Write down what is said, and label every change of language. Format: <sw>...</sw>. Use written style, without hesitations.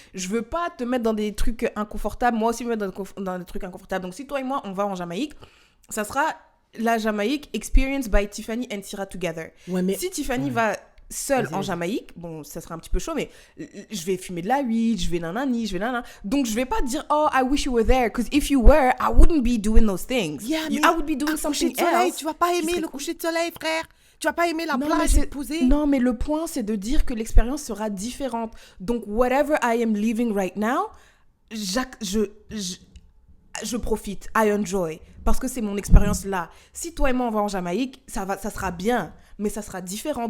<fr>Je veux pas te mettre dans des trucs inconfortables. Moi aussi, me mettre dans des trucs inconfortables. Donc, si toi et moi, on va en Jamaïque, ça sera la Jamaïque Experience by Tiffany and Syrah Together. Ouais, mais... Si Tiffany va seule en Jamaïque, bon, ça sera un petit peu chaud, mais je vais fumer de la weed, je vais nanani, je vais nanana. Donc, je vais pas dire,</fr> <en>oh, I wish you were there, because if you were, I wouldn't be doing those things. Yeah, I would be doing something else.</en> <fr>Tu vas pas aimer le coucher de soleil, frère. Tu vas pas aimer la plage et te poser. Non, mais le point, c'est de dire que l'expérience sera différente. Donc,</fr> <en>whatever I am living right now,</en> <fr>je profite,</fr> <en>I enjoy,</en> <fr>parce que c'est mon expérience là. Si toi et moi on va en Jamaïque, ça sera bien, mais ça sera différent.</fr>